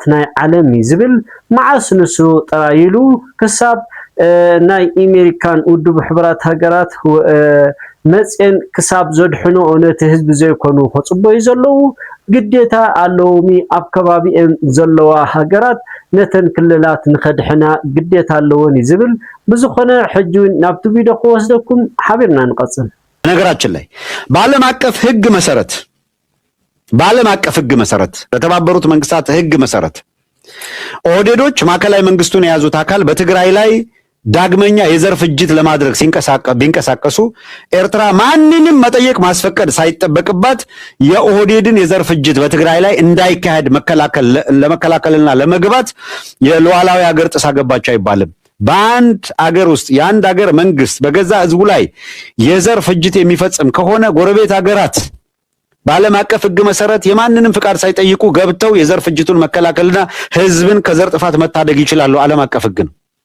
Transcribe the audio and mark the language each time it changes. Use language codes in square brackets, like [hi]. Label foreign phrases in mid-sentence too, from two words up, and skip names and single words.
[ti] ናይ ዓለም ይዝብል መዓስ ንሱ ጥራይሉ ክሳብ ናይ አሜሪካን ውድብ ሕብራት ሃገራት መጽን ክሳብ ዘድሕኖ ነቲ ህዝቢ ዘይኮኑ ከጽበዩ ዘለው ግዴታ ኣለውሚ ኣብ ከባቢን ዘለዋ ሃገራት ነተን ክልላት ንኸድሕና ግዴታ ኣለዎን ይዝብል ብዙኾነ ሕጂውን ናብቲ ቪዲዮ ክወስደኩም ሓቢርና ንቀጽል። [am] ነገራችን ላይ በዓለም አቀፍ ህግ መሰረት በተባበሩት መንግስታት ህግ መሰረት ኦህዴዶች ማዕከላዊ መንግስቱን የያዙት አካል በትግራይ ላይ ዳግመኛ የዘር ፍጅት ለማድረግ ቢንቀሳቀሱ ኤርትራ ማንንም መጠየቅ ማስፈቀድ ሳይጠበቅባት የኦህዴድን የዘር ፍጅት በትግራይ ላይ እንዳይካሄድ ለመከላከልና ለመግባት የሉዓላዊ ሀገር ጥሳ ገባች አይባልም። በአንድ አገር ውስጥ የአንድ አገር መንግስት በገዛ ህዝቡ ላይ የዘር ፍጅት የሚፈጽም ከሆነ ጎረቤት ሀገራት በዓለም አቀፍ ህግ መሰረት የማንንም ፍቃድ ሳይጠይቁ ገብተው የዘር ፍጅቱን መከላከልና ህዝብን ከዘር ጥፋት መታደግ ይችላሉ። ዓለም አቀፍ ህግ ነው።